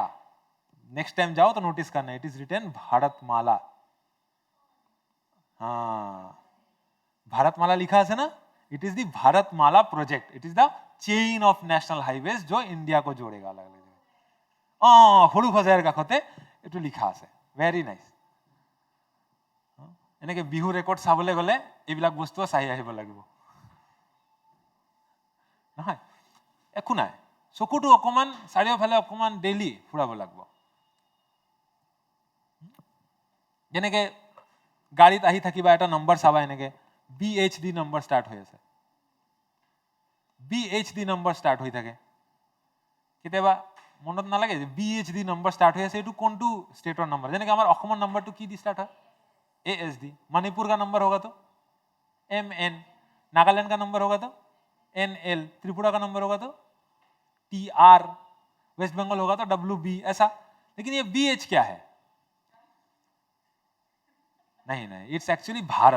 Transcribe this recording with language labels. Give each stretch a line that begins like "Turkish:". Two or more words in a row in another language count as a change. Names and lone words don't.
English: next time
Hindi: जाओ तो नोटिस करना,
English: it is written
Hindi: भारतमाला। हाँ, भारतमाला लिखा है ना।
English: It is the Bharatmala project, it is the chain of national highways
Hindi: जो इंडिया को जोड़ेगा अलग अलग जगह।
Assamese: সৰু সজাইৰ কাষতে এইটো লিখা আছে,
English: very nice.
Assamese: এনেকে বিহু ৰেকৰ্ড চাবলৈ গ'লে এইবিলাক বস্তু চাই আহিব লাগিব। নহয় একো নাই, চকুটো অকমান চাৰিওফালে অকমান ডেইলি ফুৰাব লাগিব। যেনেকে গাড়ীত আহি থাকিবা, এটা নম্বৰ চাবা, এনেকে BHD নম্বৰ ষ্টাৰ্ট হৈ আছে, BHD নম্বৰ ষ্টাৰ্ট হৈ থাকে। কেতিয়াবা মনত নালাগে যে BHD নম্বৰ ষ্টাৰ্ট হৈ আছে, এইটো কোনটো ষ্টেটৰ নম্বৰ? যেনেকে আমাৰ অসমৰ নম্বৰটো কি দি ষ্টাৰ্ট হয়? ASD।
Hindi: मणिपुर का नंबर होगा तो MN, नागालैंड का नंबर होगा तो NL, त्रिपुरा का नंबर होगा तो TR, वेस्ट बंगाल होगा तो WB, ऐसा। लेकिन ये BH क्या है? नहीं,
English: it's actually
Hindi: भारत।